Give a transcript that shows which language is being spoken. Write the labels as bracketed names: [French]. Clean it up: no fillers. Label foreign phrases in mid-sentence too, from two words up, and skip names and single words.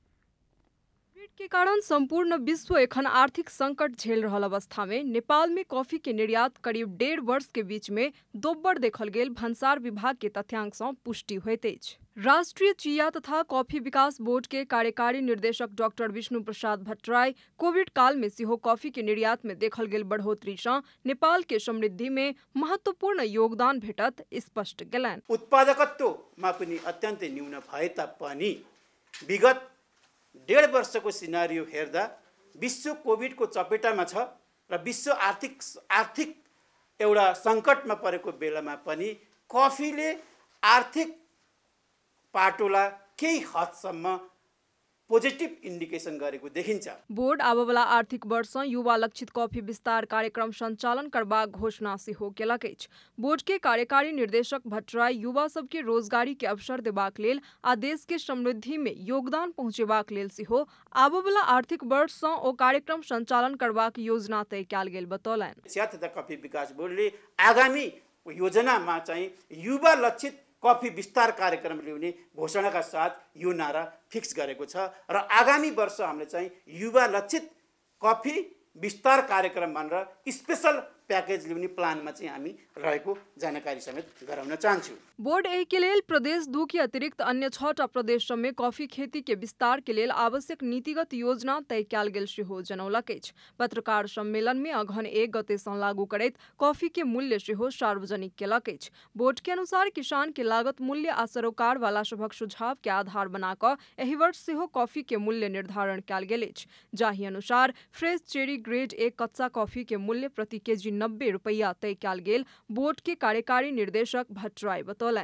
[Maithili] कोविड के कारण संपूर्ण विश्व एखन आर्थिक संकट झेल रहल अवस्था में नेपाल में कॉफी के निर्यात करीब 1.5 वर्ष के बीच में दोब्बर देखल गेल भन्सार विभाग के तथ्यांक सँ पुष्टि होइत अछि। राष्ट्रीय चिया तथा कॉफी विकास बोर्ड के कार्यकारी निर्देशक डॉक्टर विष्णु प्रसाद भट्टराई कोविड काल में सिहो कॉफी के निर्यात में देखल गेल बढ़ोतरी सँ नेपाल के समृद्धि में महत्वपूर्ण योगदान भेटत स्पष्ट केलनि। [Nepali] उत्पादकत्वमा पनि अत्यन्तै न्यून भए तापनि विगत 1.5 वर्षको सिनारियो हेर्दा विश्व कोभिडको चपेटामा छ र विश्व आर्थिक एउटा सङ्कटमा परेको बेलामा पनि कफीले आर्थिक पाटोलाई केही हदसम्म [English] positive indication [Nepali] गरेको देखिन्छ। [Maithili] बोर्ड आबवला आर्थिक वर्ष युवा लक्षित कॉफी विस्तार कार्यक्रम सञ्चालन करबाक घोषणा सेहो केलक अछि। बोर्ड के कार्यकारी निर्देशक भट्टराई युवा सबके रोजगारी के अवसर देबाक लेल आ देश के समृद्धि में योगदान पहुँचेबाक लेल सेहो आबवला आर्थिक वर्ष सँ ओ कार्यक्रम सञ्चालन करबाक योजना तय कयल गेल बतौलनि। [Nepali] चिया तथा कफी विकास बोर्डले आगामी योजनामा चाहिँ युवा लक्षित कफी विस्तार कार्यक्रम ल्याउने घोषणाका साथ यो नारा फिक्स गरेको छ र आगामी वर्ष हामीले चाहिँ युवा लक्षित कफी विस्तार कार्यक्रम भनेर [English] special package [Nepali] ल्याउने प्लानमा चाहिँ हामी रहेको जानकारी समेत गराउन चाहन्छु। [Maithili] बोर्ड एहि के लेल प्रदेश 2 के अतिरिक्त अन्य 6टा प्रदेश में कॉफी खेती के विस्तार के लेल आवश्यक नीतिगत योजना तय कयल गेल सेहो जनौलक अछि। पत्रकार सम्मेलन में अगहन 1 गते सँ लागू करैत कॉफी के मूल्य सेहो सार्वजनिक केलक अछि। बोर्ड के अनुसार किसान के लागत मूल्य आ सरोकार वाला सभक सुझाव के आधार बना कऽ एहि वर्ष सेहो कॉफी के मूल्य निर्धारण कयल गेल अछि। जाहि अनुसार [English] fresh cherry [Maithili] ग्रेड 1 कच्चा कॉफी के मूल्य प्रति केजी 90 रुपया तय कयल गेल बोर्ड के कार्यकारी निर्देशक भट्टराई बतौलनि।